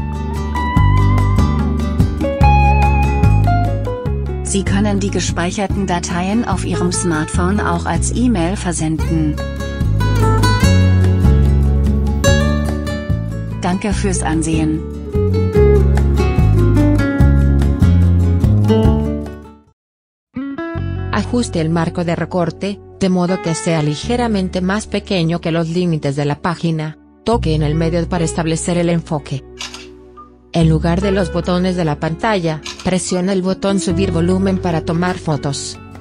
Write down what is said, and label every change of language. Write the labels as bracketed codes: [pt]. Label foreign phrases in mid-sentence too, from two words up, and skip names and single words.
[de] Sie können die gespeicherten Dateien auf Ihrem Smartphone auch als E-Mail versenden. Danke fürs Ansehen. [es] Ajuste el marco de recorte, de modo que sea ligeramente más pequeño que los límites de la página. Toque en el medio para establecer el enfoque. En lugar de los botones de la pantalla, presione el botón Subir volumen para tomar fotos.